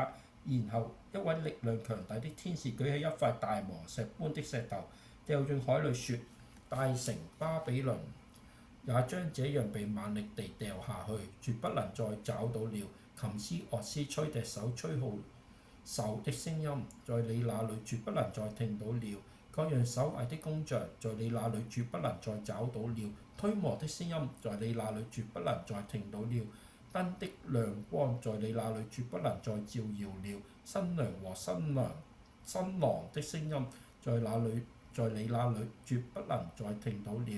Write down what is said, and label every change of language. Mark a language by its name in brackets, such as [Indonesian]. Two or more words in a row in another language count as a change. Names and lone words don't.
[Chinese] 然後一位力量強大的天使舉起一塊大磨石般的石頭，掉進海裡，說：大城巴比倫也將這樣被猛力地掉下去，絕不能再找到了。琴師、樂師、吹笛手、吹號手的聲音，在你那裡絕不能再聽到了。各樣手藝的工匠，在你那裡絕不能再找到了。推磨的聲音，在你那裡絕不能再聽到了。燈的亮光在你那裏絕不能再照耀了。新娘和新郎的聲音在你那裏絕不能再聽到了。